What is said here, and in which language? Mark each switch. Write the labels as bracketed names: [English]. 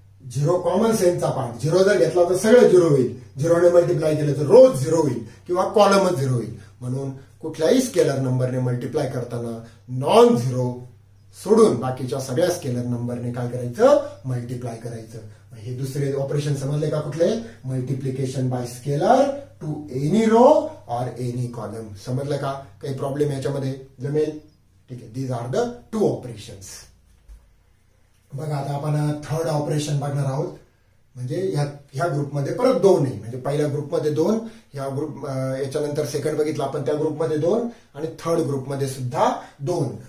[Marathi] Zero common सेन्सचा part. Zero जर घेतला तर सगळं झिरो होईल. झिरोने मल्टिप्लाय केलं तर रोज झिरो होईल किंवा कॉलमच झिरो होईल. म्हणून कुठल्याही स्केलर नंबरने मल्टिप्लाय करताना नॉन झिरो सोडून बाकीच्या सगळ्या स्केलर नंबरने काय करायचं मल्टिप्लाय करायचं. हे दुसरे ऑपरेशन समजले का कुठले. [English] Multiplication by scalar to any row or any column. [Marathi] समजलं का. काही प्रॉब्लेम याच्यामध्ये जमेल. ठीक आहे. [English] These are the 2 operations. [Marathi] बघा आता आपण थर्ड ऑपरेशन बघणार आहोत. म्हणजे ह्या ग्रुपमध्ये परत 2 आहे. म्हणजे पहिल्या ग्रुपमध्ये 2, ह्या ग्रुप याच्यानंतर सेकंड बघितला आपण त्या ग्रुपमध्ये 2 आणि थर्ड ग्रुपमध्ये सुद्धा 2.